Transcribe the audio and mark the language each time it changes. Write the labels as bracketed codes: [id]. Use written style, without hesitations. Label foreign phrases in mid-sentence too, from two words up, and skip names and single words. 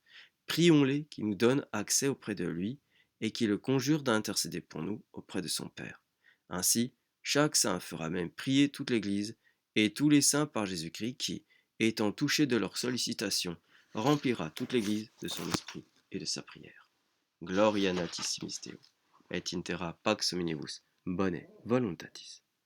[fr] Prions-les qui nous donnent accès auprès de lui, et qui le conjurent d'intercéder pour nous auprès de son Père. Ainsi, chaque saint fera même prier toute l'Église, et tous les saints par Jésus-Christ qui, étant touchés de leur sollicitation, remplira toute l'Église de son esprit et de sa prière. [la] Gloria natissimis Deo, et in terra pax omnibus bone voluntatis.